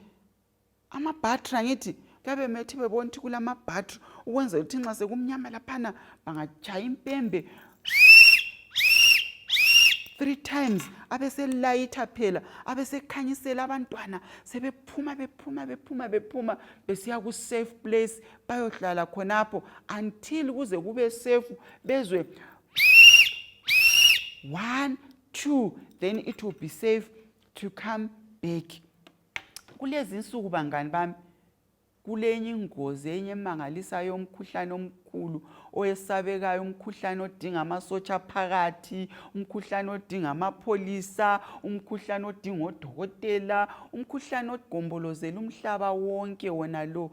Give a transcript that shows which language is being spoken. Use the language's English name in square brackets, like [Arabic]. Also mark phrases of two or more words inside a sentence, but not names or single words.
[North Ndebele] Ama-battery ngithi kuyabe methi bebona ukuthi kulama-battery ukwenzela ukuthi nxa sekumnyama laphana bangatshaya impembe 3 times abeselayitha phela, abesekhanyisela abantwana sebephuma besiya ku- [English] safe place [North Ndebele] bayohlala khonapho until kuze kube safe bezwe 1, 2, [English] then it will be safe to come back. [North Ndebele] Kulezi insuku bangani bami, kulenye ingozi enye emangalisayo yomkhuhlane omkhulu oyesabekayo, umkhuhlane odinga amasotsha phakathi, umkhuhlane odinga amapholisa, umkhuhlane odinga odokotela, umkhuhlane ogombolozela umhlaba wonke wona lo.